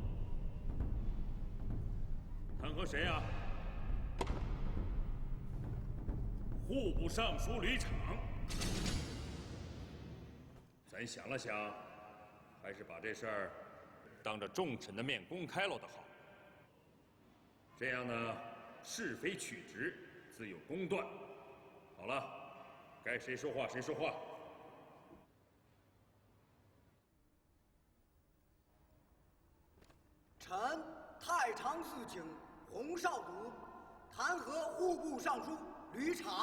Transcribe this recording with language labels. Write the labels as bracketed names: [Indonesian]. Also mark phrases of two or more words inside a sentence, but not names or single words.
[Chinese] 彈劾誰啊？戶部尚書呂昶。咱想了想，還是把這事兒當着眾臣的面公開了的好。這樣呢，是非曲直自有公斷。好了，該誰說話誰說話。臣太常寺卿洪绍祖彈劾戶部尚書呂昶。